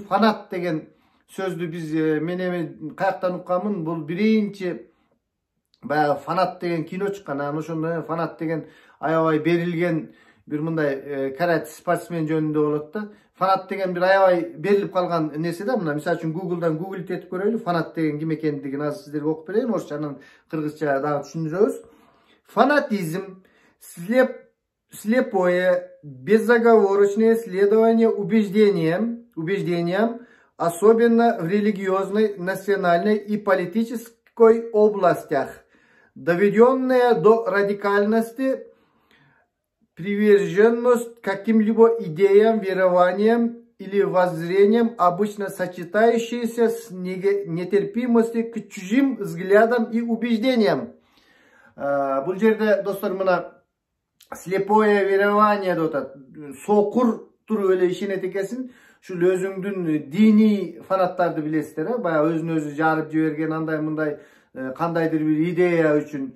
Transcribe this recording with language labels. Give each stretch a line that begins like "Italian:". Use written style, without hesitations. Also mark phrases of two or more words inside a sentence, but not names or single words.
Kyrgyz: Фанат деген сөздү биз мен эми каяктан укканмын, бул биринчи баягы фанат деген кино чыккан. Анан ошондо фанат деген аябай берилген бир мындай карате спортсмен жөнүндө болот да. Фанат деген бир аябай берилип калган нерсе да. Мына мисалы үчүн Google'дан гуглить этип көрөлү. Фанат деген ким экендигин азыр сиздерге окуп берейин. Орусча, анан кыргызча дагы түшүндүрөбүз.
Russian: Фанатизм слепое, безоговорочное следование убеждениям, особенно в религиозной, национальной и политической областях, доведенное до радикальности, приверженность каким-либо идеям, верованиям или воззрениям, обычно сочетающиеся с нетерпимостью к чужим взглядам и убеждениям.
Kyrgyz: Бул жерде, достор, мына
Russian: слепое верование
Kyrgyz: деп атат. Сокур туруп эле ишенет экенсиң. Ушул өзүңдүн диний фанаттарды билесиздер, баягы өзүн өзү жарып жиберген андай мындай кандайдыр бир идея үчүн.